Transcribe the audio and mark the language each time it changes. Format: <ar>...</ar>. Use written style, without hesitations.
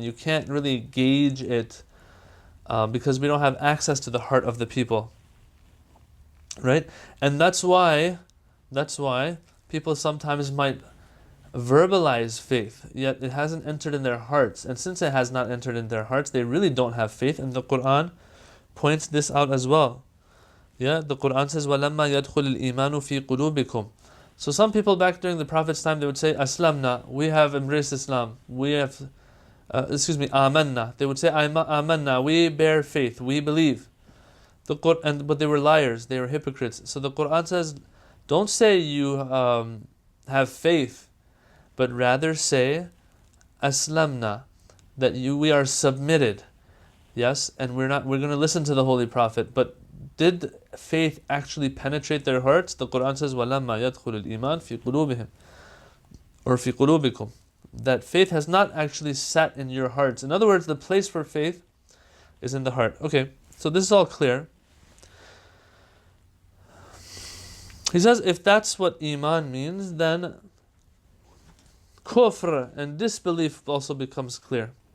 <en>You can't really gauge it because we don't have access to the heart of the people. Right? And that's why people sometimes might verbalize faith, yet it hasn't entered in their hearts. And since it has not entered in their hearts, they really don't have faith. And the Quran points this out as well. Yeah, the Quran says,</en> <ar>وَلَمَّا يَدْخُلِ الْإِيمَانُ فِي قُلُوبِكُمْ.</ar> <en>So some people back during the Prophet's time, they would say, Aslamna, we have embraced Islam. We have, Amanna. They would say, Amanna, we bear faith, we believe. But they were liars, they were hypocrites. So the Quran says, don't say you have faith, but rather say, Aslamna, that we are submitted. Yes, and we're going to listen to the Holy Prophet. But did faith actually penetrate their hearts? The Quran says,</en> <ar>وَلَمَّا يَدْخُلُ الْإِيمَانِ فِي قُلُوبِهِمْ,</ar> <en>or</en> <ar>فِي قُلُوبِكُمْ.</ar> <en>That faith has not actually sat in your hearts. In other words, the place for faith is in the heart. Okay, so this is all clear. He says, if that's what Iman means, then kufr and disbelief also becomes clear.</en>